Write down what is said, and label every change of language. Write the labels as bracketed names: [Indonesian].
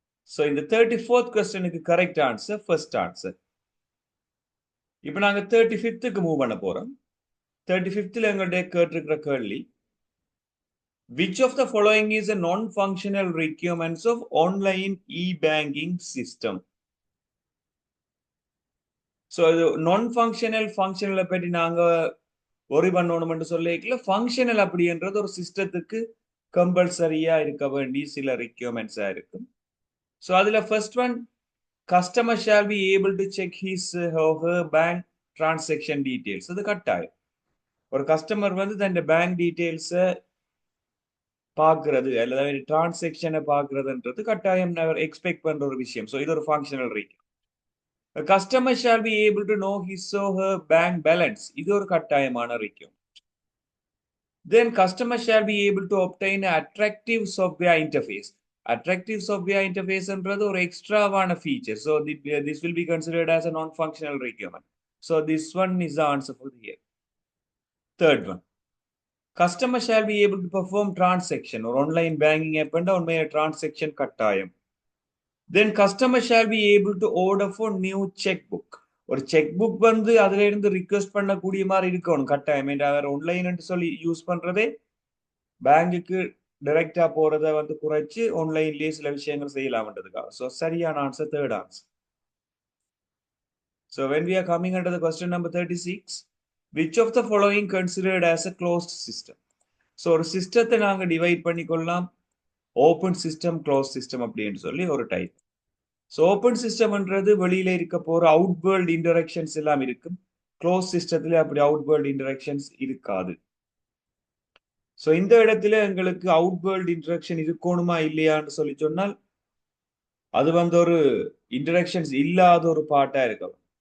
[Tamil] So இந்த 34th கொஸ்டினுக்கு correct answer first answer. இப்போ நாங்க 35க்கு மூவ் பண்ண போறோம். 35ல எங்களுடைய கேட்டிருக்கிற கேள்வி, [English] which of the following is a non-functional requirements of online e-banking system? [Tamil] So இது நான்-ஃபங்க்ஷனல் ஃபங்க்ஷனலை பற்றி நாங்க ஒரி பண்ணணும்னு சொல்லிக்கல. ஃபங்க்ஷனல் அப்படின்றது ஒரு சிஸ்டத்துக்கு கம்பல்சரியா இருக்க வேண்டிய சில ரிக்யூர்மெண்ட்ஸா இருக்கும். [English] so [Tamil] அதுல [English] First one, customer shall be able to check his her bank transaction details. [Tamil] அது கட்டாயம். ஒரு கஸ்டமர் வந்து தன் பேங்க் டீடைல்ஸை பார்க்கறது அல்லது டிரான்சாக்ஷனை பார்க்கறதுன்றது கட்டாயம் எக்ஸ்பெக்ட் பண்ற ஒரு விஷயம். ஸோ இது ஒரு functional requirement. [English] A customer shall be able to know his or her bank balance. [Tamil] இது ஒரு கட்டாயமான requirement. [English] Then customer shall be able to obtain an attractive software interface. Attractive software interface [Tamil] என்றது ஒரு எக்ஸ்ட்ராவான [English] feature. So this will be considered as a non-functional requirement. So this one is the answer for the year. Third one. Customer shall be able to perform transaction or online banking app and on my transaction [Tamil] கட்டாயம். [English] Then customer shall be able to order for new checkbook. [Tamil] ஒரு check book வந்து அதுல இருந்து request பண்ணக்கூடிய மாதிரி இருக்கணும் கட்டாயம். அவர் online சொல்லி யூஸ் பண்றதே பேங்குக்கு டைரக்டா போறதை வந்து குறைச்சு ஆன்லைன்லயே சில விஷயங்கள் செய்யலாம்ன்றதுக்காக. ஸோ சரியான answer third answer. [English] So when we are coming under the question number 36, which of the following considered as a closed system? [Tamil] So ஒரு சிஸ்டத்தை நாங்க divide பண்ணிக்கொள்ளலாம் open system, close system அப்படின்னு சொல்லி ஒரு டைப். ஸோ ஓப்பன் சிஸ்டம்ன்றது வெளியில இருக்க போற அவுட் வேர்ல்ட் இன்டராக்ஷன்ஸ் எல்லாம் இருக்கும். க்ளோஸ் சிஸ்டத்துல அப்படி அவுட் வேர்ல்ட் இன்டராக்ஷன்ஸ் இருக்காது. ஸோ இந்த இடத்துல எங்களுக்கு அவுட் வேர்ல்ட் இன்டராக்ஷன் இருக்கணுமா இல்லையான்னு சொல்லி சொன்னால் அது வந்து ஒரு இன்டராக்ஷன்ஸ் இல்லாத ஒரு பார்ட்டா இருக்கும்.